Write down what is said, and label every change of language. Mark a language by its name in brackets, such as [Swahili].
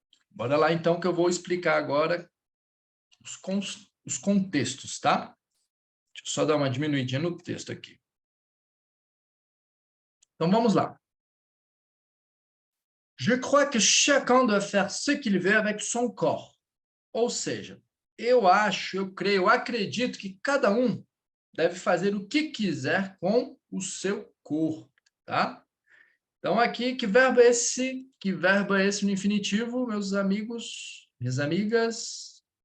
[Portuguese] Bora lá, então, que eu vou explicar agora os contextos, tá? Deixa eu só dar uma diminuidinha no texto aqui. Então, vamos lá. [French] Je crois que chacun doit faire ce qu'il veut avec son corps. [Portuguese] Ou seja, eu acho, eu creio, eu acredito que cada um deve fazer o que quiser com o seu corpo, tá? Então, aqui, que verbo é esse? Que verbo é esse no infinitivo, meus amigos, minhas amigas?